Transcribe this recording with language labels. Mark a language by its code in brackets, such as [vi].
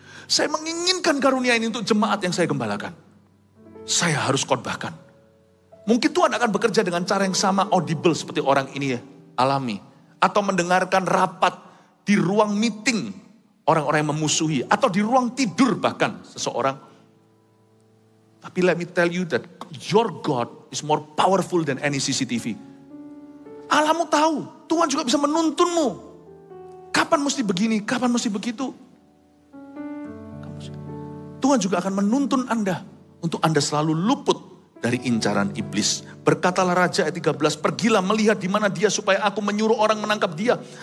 [id] Saya menginginkan karunia ini untuk jemaat yang saya gembalakan. Saya harus khotbahkan. Mungkin Tuhan akan bekerja dengan cara yang sama audible seperti orang ini ya, alami. Atau mendengarkan rapat di ruang meeting orang-orang yang memusuhi. Atau di ruang tidur bahkan seseorang. Tapi [en] let me tell you that your God is more powerful than any CCTV. [id] Allahmu tahu, Tuhan juga bisa menuntunmu. Kapan mesti begini, kapan mesti begitu. Tuhan juga akan menuntun Anda untuk Anda selalu luput dari incaran iblis. Berkatalah Raja ayat 13, pergilah melihat di mana dia supaya aku menyuruh orang menangkap dia.